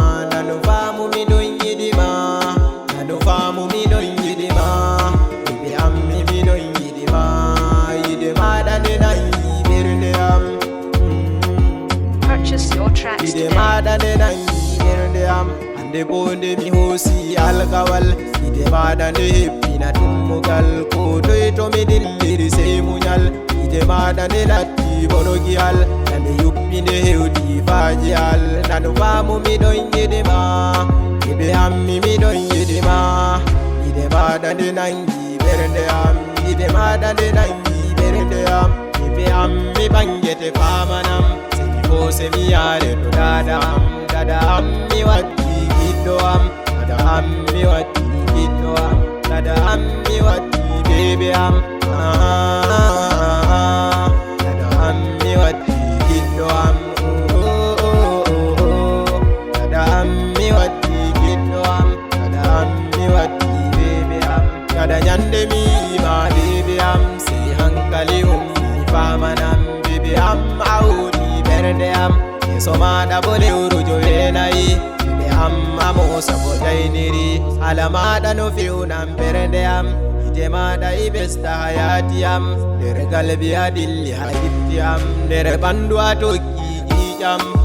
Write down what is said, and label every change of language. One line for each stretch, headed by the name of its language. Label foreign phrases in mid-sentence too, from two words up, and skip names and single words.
Fula: Nanu faamu mi ɗon yiɗi ma. Nanu faamu mi non yiɗi ma. Baby am mi, mi non yiɗi ma. Yiɗi ma ɗane nayi ɓernde am. Mm.
English: Purchase your tracks Yiɗi today.
Fula: ma ɗane nayi ɓernde am. Hande bo nde mi hoosi alkawal. Yiɗi ma ɗane hebbina tummugal. Ko toye to mi dilliri sey munyal. Ide maɗa nde latti bono giyal, nde yuɓɓi nde hewti faaji al. Nanu faamu mi ɗon yiɗi ma, ide am mi, mi ɗon yiɗi ma. Ide maɗa nde nangi ɓernde am, ide maɗa nde nangi ɓernde am. Ɓiɓɓe am mi ɓangete famanam, seni fo se mi yare to dada am. Dada am mi wati gido am, dada am mi wati gido am, dada am mi wati baby am. Ah, ah, ah, ah. Dada am mi wati gido am, oh, oh, oh, oh, oh. Dada am mi wati gido am, dada am mi wati baby am. Kada nyande mi ma bibi am, si hankali um mi famanam. Bibi am, audi bernde am, yeso maɗa bo lewru jowenayi. Bibi am, amo sabo dainiri, ala maɗa no fewnam bernde am. Ite maɗa i besta hayati am, der galbi a dilli ha gitti am, der ɓandu a tokki ƴiƴam.